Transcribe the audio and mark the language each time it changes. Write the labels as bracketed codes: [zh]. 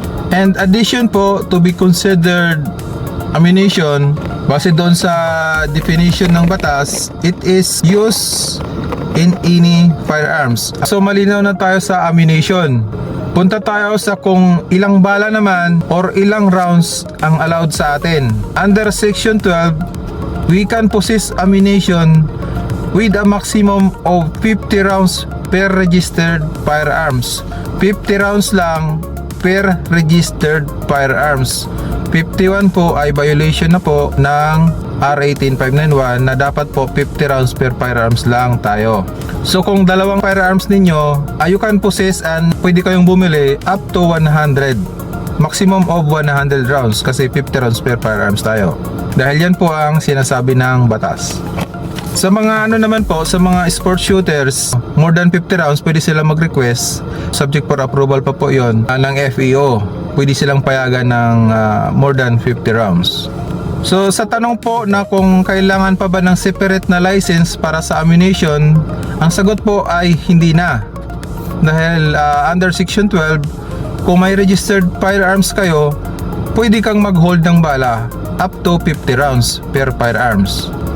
[en] And addition po, to be considered ammunition, base doon sa definition ng batas, it is used in any firearms. [tl] So malinaw na tayo sa ammunition. Punta tayo sa kung ilang bala naman or ilang rounds ang allowed sa atin. [en] Under section 12, we can possess ammunition with a maximum of 50 rounds per registered firearms. 50 rounds lang per registered firearms. [tl] 51 po ay violation na po ng R 18591 na dapat po 50 rounds per firearms lang tayo. So kung dalawang firearms ninyo, [en] you can possess and [tl] pwede kayong bumili up to 100. [en] Maximum of 100 rounds kasi 50 rounds per firearms tayo. [tl] Dahil yan po ang sinasabi ng batas. Sa mga naman po, sa mga sports shooters, [en] more than 50 rounds [tl] pwede sila mag-request. [en] Subject for approval [tl] pa po yon ng FEO. Pwede silang payagan ng [en] more than 50 rounds. [tl] So sa tanong po na kung kailangan pa ba ng separate na license para sa ammunition, ang sagot po ay hindi na. Dahil under section 12, kung may registered firearms kayo, pwede kang mag-hold ng bala [en] up to 50 rounds per firearms.